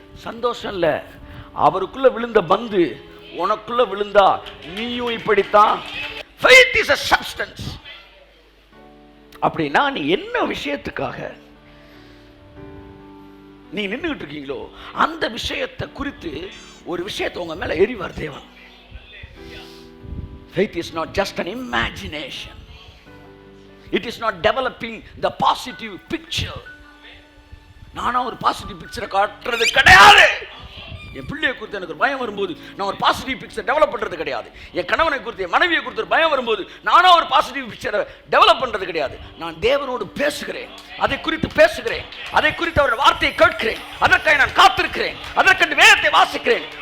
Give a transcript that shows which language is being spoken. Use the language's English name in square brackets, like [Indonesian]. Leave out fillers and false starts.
[Tamil] சந்தோஷம் இல்லை, அவருக்குள்ள விழுந்த பந்து உனக்குள்ள விழுந்தா நீயும் இப்படித்தான். [English] Faith is a substance. [Tamil] அப்படின்னா நீ என்ன விஷயத்துக்காக நீ நின்றுகிட்டு இருக்கீங்களோ அந்த விஷயத்தை குறித்து ஒரு விஷயத்தை உங்க மேல எறிவார் தேவன். [English] Faith is not just an imagination. It is not developing the positive picture. [Tamil] நானா ஒரு பாசிட்டிவ் பிக்சரை காட்டுறது கிடையாது. என் பிள்ளையை குறித்து எனக்கு ஒரு பயம் வரும்போது நான் ஒரு பாசிட்டிவ் பிக்சர் டெவலப் பண்ணுறது கிடையாது. என் கணவனை குறித்து, என் மனைவியை குறித்து ஒரு பயம் வரும்போது நானா ஒரு பாசிட்டிவ் பிக்சரை டெவலப் பண்ணுறது கிடையாது. நான் தேவனோடு பேசுகிறேன், அதை குறித்து பேசுகிறேன், அதை குறித்து அவருடைய வார்த்தையை கேட்கிறேன், அதற்காக நான் காத்திருக்கிறேன், அதற்கென்று வேதத்தை வாசிக்கிறேன்.